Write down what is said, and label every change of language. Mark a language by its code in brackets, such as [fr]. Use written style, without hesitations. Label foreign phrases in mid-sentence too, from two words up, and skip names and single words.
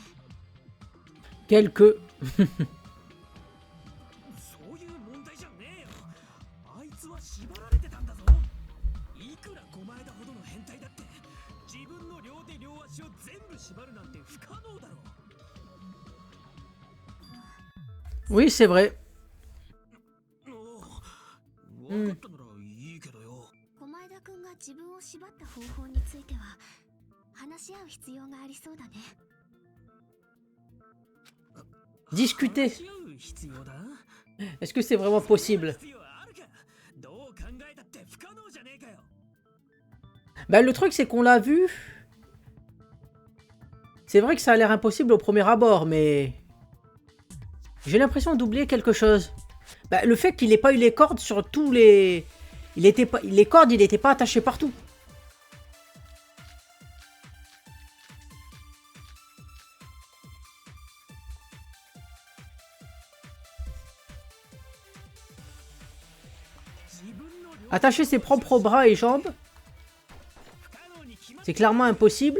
[fr] Quelques. [ja] そういう問題じゃねえよ。あいつは縛られてたんだぞ。いくら狛枝ほどの変態だって自分の両手両足を全部縛るなんて不可能だろ。 [fr] Oui, c'est vrai. [ja] おう分かったならいいけどよ。狛枝くんが自分を縛った方法については話し合う必要がありそうだね。 [fr] Discuter. [ja] 話し合う必要だ。 [fr] Est-ce que c'est vraiment possible? [ja] 必要あるか？どう考えたって不可能じゃねえかよ。 [fr] Bah, le truc, c'est qu'on l'a vu. C'est vrai que ça a l'air impossible au premier abord, mais... J'ai l'impression d'oublier quelque chose. Bah, le fait qu'il n'ait pas eu les cordes sur tous les... Il était pas... Les cordes, il n'était pas attaché partout. Attacher ses propres bras et jambes, c'est clairement impossible.